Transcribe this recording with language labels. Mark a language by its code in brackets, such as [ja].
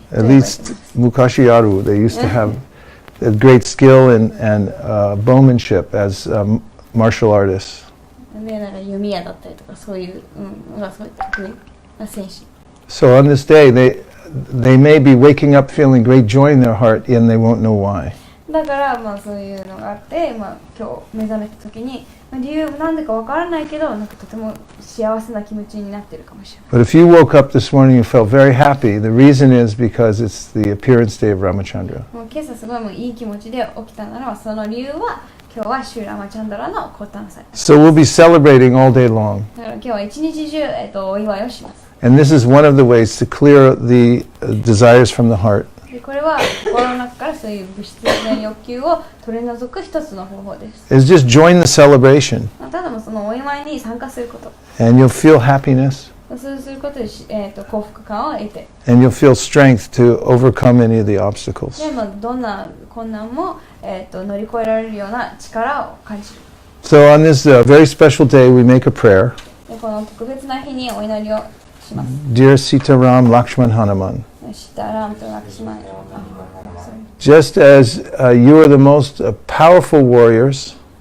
[en] At least [ja] Mukashi Aru, [en] they used to have a great skill and bowmanship as martial artists. [ja] で、弓矢だったりとかそういうのがすごい得意な戦士。 [en] So on this day, they may be waking up feeling great joy in their heart, and they won't know why. [ja] だからそういうのがあって、今日目覚めた時に理由なんでかわからないけどとても幸せな気持ちになってるかもしれない。 [en] But if you woke up this morning and felt very happy, the reason is because it's the appearance day of Ramachandra. [ja] もう今朝すごいいい気持ちで起きたならその理由は今日はシューラマチャンダラの降誕祭。 [en] So we'll be celebrating all day long. [ja] だから今日は一日中お祝いをします。 [en] And this is one of the ways to clear the desires from the heart. [ja] でこれは心の中からそういう物質的な欲求を取り除く一つの方法です。 [en] Is just join the celebration. [ja] ただもそのお祝いに参加すること。 [en] And you'll feel happiness. [ja] そうすることで、幸福感を得て、 [en] and you'll feel strength to overcome any of the obstacles. [ja] でどんな困難も、乗り越えられるような力を感じる。 [en] So on this very special day, we make a prayer. [ja] でこの特別な日にお祈りをします。 [en] Dear Sita Ram Lakshman Hanuman, [ja] シタラームとラクシマン、 [en] just as you are the most powerful warriors,